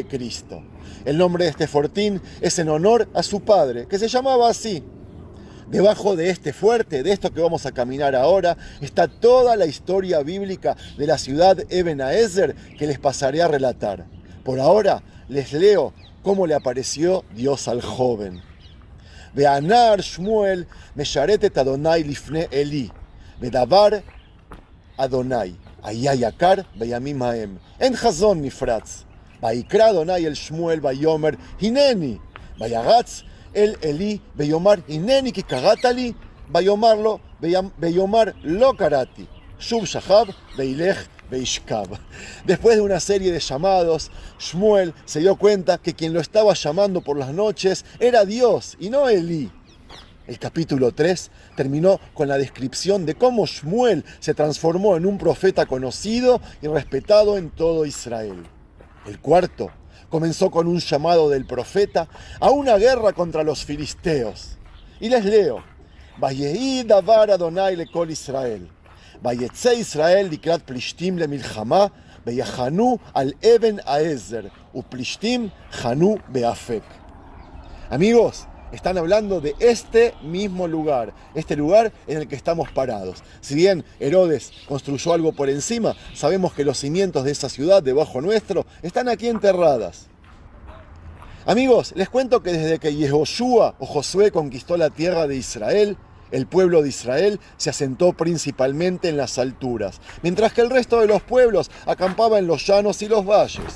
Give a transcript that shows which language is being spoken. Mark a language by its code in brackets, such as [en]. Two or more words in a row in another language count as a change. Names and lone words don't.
[es] El nombre de este fortín es en honor a su padre, que se llamaba así. Debajo de este fuerte, de esto que vamos a caminar ahora, está toda la historia bíblica de la ciudad Eben Haezer que les pasaré a relatar. Por ahora les leo cómo le apareció Dios al joven. [he] והנער שמואל משרת את אדוני לפני עלי, ודבר אדוני, היה יקר בימים ההם, אין חזון נפרץ. ויקרא אדוני אל שמואל ויאמר, הנני. וירץ אל עלי ויאמר, הנני כי קראת לי, ויאמר לא קראתי. שוב שכב וילך וישכב. [es] Después de una serie de llamados, Shmuel se dio cuenta que quien lo estaba llamando por las noches era Dios y no Elí. El capítulo 3 terminó con la descripción de cómo Shmuel se transformó en un profeta conocido y respetado en todo Israel. El cuarto comenzó con un llamado del profeta a una guerra contra los filisteos. Y les leo: [he] ויהי דבר אדוני לכל ישראל, ויצא ישראל לקראת פלשתים למלחמה, ויחנו על אבן העזר, ופלשתים חנו באפק. [es] Amigos, están hablando de este mismo lugar, este lugar en el que estamos parados. Si bien Herodes construyó algo por encima, sabemos que los cimientos de esa ciudad debajo nuestro están aquí enterradas. Amigos, les cuento que desde que Yehoshua o Josué conquistó la tierra de Israel, el pueblo de Israel se asentó principalmente en las alturas, mientras que el resto de los pueblos acampaba en los llanos y los valles.